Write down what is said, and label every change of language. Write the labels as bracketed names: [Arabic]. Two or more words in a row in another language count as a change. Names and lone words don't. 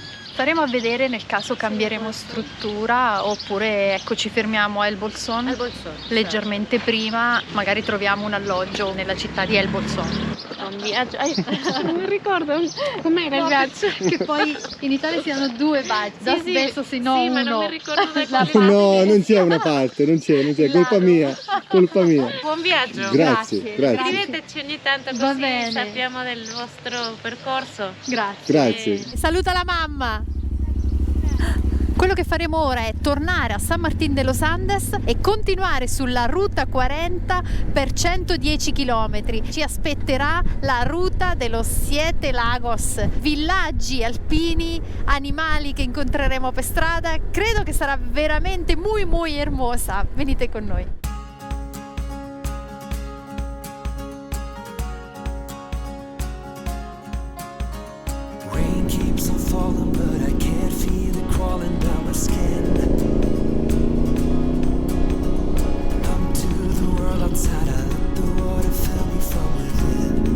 [Italian] Staremo a vedere nel caso cambieremo struttura oppure ecco ci fermiamo a El Bolsón [Spanish] Al Bolsón. [Italian] leggermente prima, magari troviamo un alloggio nella città di El Bolsón. Un viaggio. Non mi ricordo com'era il viaggio. Che poi in Italia siano due baggi, [Spanish] dos besos [Italian] e non sì, ma uno. non mi ricordo da La quale No, non c'è una parte, non c'è, colpa mia, colpa mia. Buon viaggio. Grazie, grazie. Scriveteci ogni tanto Va così bene. sappiamo del vostro percorso. Grazie. Grazie. Saluta la mamma! Quello che faremo ora è tornare a San Martín de los Andes e continuare sulla ruta 40 per 110 km. Ci aspetterà la ruta de los Siete Lagos, villaggi alpini, animali che incontreremo per strada. Credo che sarà veramente [Spanish] muy hermosa. [Italian] Venite con noi. [English] Rain keeps on falling, but I can't feel it crawling down my skin. Numb to the world outside, I let the water fill me from within.